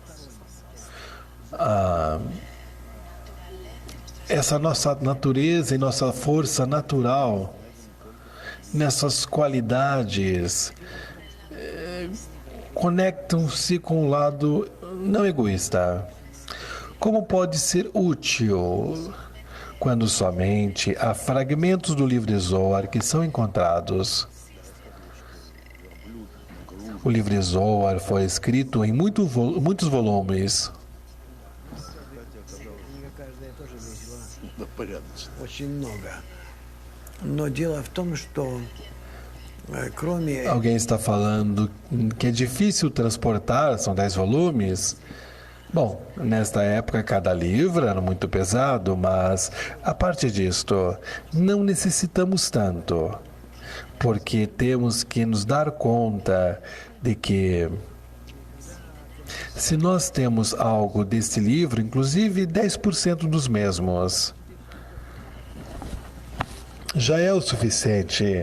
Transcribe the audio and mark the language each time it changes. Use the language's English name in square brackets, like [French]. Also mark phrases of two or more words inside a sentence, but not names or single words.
[Portuguese] essa nossa natureza e nossa força natural, nessas qualidades, conectam-se com o lado não egoísta. Como pode ser útil quando somente há fragmentos do livro de Zohar que são encontrados? O livro de Zohar foi escrito em muitos volumes. [Russian] Очень много. Но дело в том, что кроме... [Portuguese] Alguém está falando que é difícil transportar, são 10 volumes. Bom, nesta época cada livro era muito pesado, mas a parte disto, não necessitamos tanto, porque temos que nos dar conta de que se nós temos algo deste livro, inclusive 10% dos mesmos, já é o suficiente.